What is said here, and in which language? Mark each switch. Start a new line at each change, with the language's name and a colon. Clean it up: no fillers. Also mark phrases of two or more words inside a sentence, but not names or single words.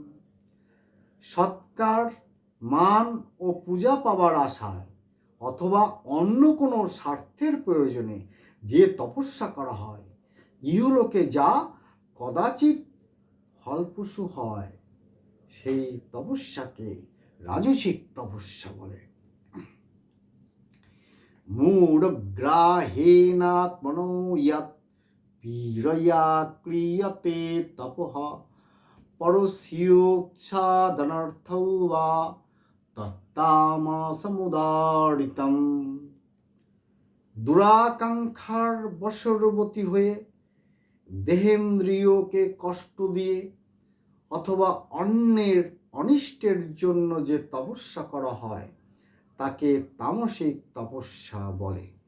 Bangla: সৎকার, মান ও পূজা পাবার আশায় অথবা অন্য কোনো স্বার্থের প্রয়োজনে যে তপস্যা করা হয় ইহলোকে যা কদাচিৎ ফলপ্রসূ হয় সেই তপস্যাকে রাজসিক তপস্যা বলে।
Sanskrit: मूढग्राहेणात्मनो यत् पीडया क्रियते तपः परस्योच्छादनार्थौ वा তত্তামসমুদারিতম।
Bangla: দুরাকাঙ্ক্ষার বশবর্তী হয়ে দেহেন্দ্রিয়কে কষ্ট দিয়ে অথবা অন্যের অনিষ্টের জন্য যে তপস্যা করা হয় তাকে তামসিক তপস্যা বলে।